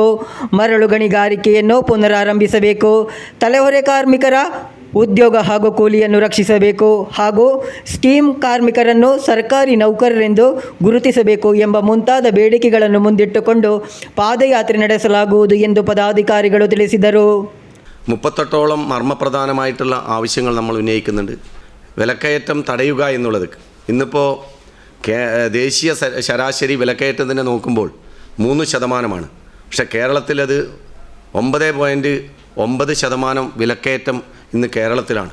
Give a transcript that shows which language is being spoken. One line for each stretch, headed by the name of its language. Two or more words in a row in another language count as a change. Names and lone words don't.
Kannada: ಮರಳು ಗಣಿಗಾರಿಕೆಯನ್ನು ಪುನರಾರಂಭಿಸಬೇಕು. ತಲೆಹೊರೆ ಕಾರ್ಮಿಕರ ಉದ್ಯೋಗ ಹಾಗೂ ಕೂಲಿಯನ್ನು ರಕ್ಷಿಸಬೇಕು ಹಾಗೂ ಸ್ಕೀಮ್ ಕಾರ್ಮಿಕರನ್ನು ಸರ್ಕಾರಿ ನೌಕರರೆಂದು ಗುರುತಿಸಬೇಕು ಎಂಬ ಮುಂತಾದ ಬೇಡಿಕೆಗಳನ್ನು ಮುಂದಿಟ್ಟುಕೊಂಡು ಪಾದಯಾತ್ರೆ ನಡೆಸಲಾಗುವುದು ಎಂದು ಪದಾಧಿಕಾರಿಗಳು ತಿಳಿಸಿದರು.
Malayalam: 38ഓളം മർമ്മപ്രധാനമായിട്ടുള്ള ആവശ്യങ്ങൾ നമ്മൾ ഉന്നയിക്കുന്നുണ്ട്. വിലക്കയറ്റം തടയുക എന്നുള്ളത് ഇന്നിപ്പോൾ ദേശീയ ശരാശരി വിലക്കയറ്റത്തിനെ നോക്കുമ്പോൾ 3%. പക്ഷേ കേരളത്തിലത് 9.9% വിലക്കയറ്റം ഇന്ന് കേരളത്തിലാണ്.